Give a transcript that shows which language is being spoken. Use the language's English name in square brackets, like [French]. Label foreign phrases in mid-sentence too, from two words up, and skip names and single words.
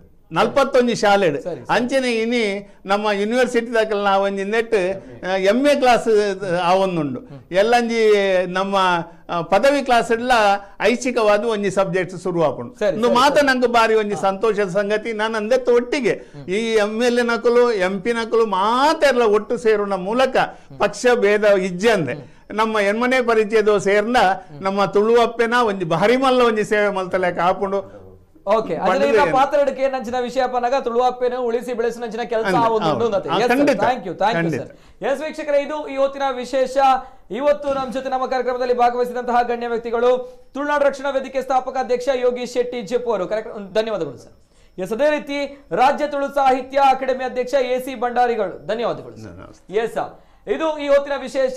[Tulu] 41 ಶಾಲೆಡು ಅಂಚನೆ ಇನಿ ನಮ್ಮ ಯೂನಿವರ್ಸಿಟಿದಾಗ ನಾವು ಒಂಜಿ ನೆಟ್ MA ಕ್ಲಾಸ್ ಆವೊಂದುಂಡು ಎಲ್ಲಂಜಿ ನಮ್ಮ ಪದವಿ ಕ್ಲಾಸ್ ಎಲ್ಲ ಐಚ್ಛಿಕವಾದ ಒಂಜಿ ಸಬ್ಜೆಕ್ಟ್ ಶುರು ಆಪುಂಡು ಮಾತ ನಂಗೆ ಬಾರಿ ಒಂಜಿ ಸಂತೋಷದ ಸಂಗತಿ ನಾನು ಅಂದೆತ್ತ ಒಟ್ಟಿಗೆ ಈ MLA ನಕಲು MP ನಕಲು ಮಾತೆಲ್ಲ ಒಟ್ಟು ಸೇರುನ ಮೂಲಕ ಪಕ್ಷ ಭೇದ ಇಜ್ಜಂದೆ ನಮ್ಮ ಎನ್ಮನೆ ಪರಿಚಯದ ಸೇರ್ನ ನಮ್ಮ ತುಳುವಪ್ಪೆನ ಒಂಜಿ ಭಾರಿ ಮಲ್ಲ ಒಂಜಿ ಸೇವೆ ಮಲ್ತಲೆಕ ಆಪುಂಡು ಓಕೆ ಅದನ್ನ ಪಾತ್ರಕ್ಕೆ ನಂಚಿನ ವಿಷಯ ಪನ್ನಾಗ ತುಳುವಪ್ಪೆನ ಉಳಿಸಿ ಬೆಳೆಸಿ ನಂಚಿನ ಕೆಲಸ ಆವೊಂದುಂಡು [English] thank you sir. [Kannada] ಎಸ್ ವೀಕ್ಷಕರೇ, ಇದು ಈ ಹೊತ್ತಿನ ವಿಶೇಷ. ಇವತ್ತು ನಮ್ಮ ಜೊತೆ ನಮ್ಮ ಕಾರ್ಯಕ್ರಮದಲ್ಲಿ ಭಾಗವಹಿಸಿದಂತಹ ಗಣ್ಯ ವ್ಯಕ್ತಿಗಳು ತುಳುನಾಡು ರಕ್ಷಣಾ ವೇದಿಕೆ ಸ್ಥಾಪಕ ಅಧ್ಯಕ್ಷ ಯೋಗೀಶ್ ಶೆಟ್ಟಿ ಜೆಪ್ ಅವರು. ಧನ್ಯವಾದಗಳು ಸರ್. ಎಸ್, ಅದೇ ರೀತಿ ರಾಜ್ಯ ತುಳು ಸಾಹಿತ್ಯ ಅಕಾಡೆಮಿ ಅಧ್ಯಕ್ಷ AC ಭಂಡಾರಿಗಳು. ಧನ್ಯವಾದಗಳು ಸರ್. ಎಸ್, ಇದು ಈ ಹೊತ್ತಿನ ವಿಶೇಷ.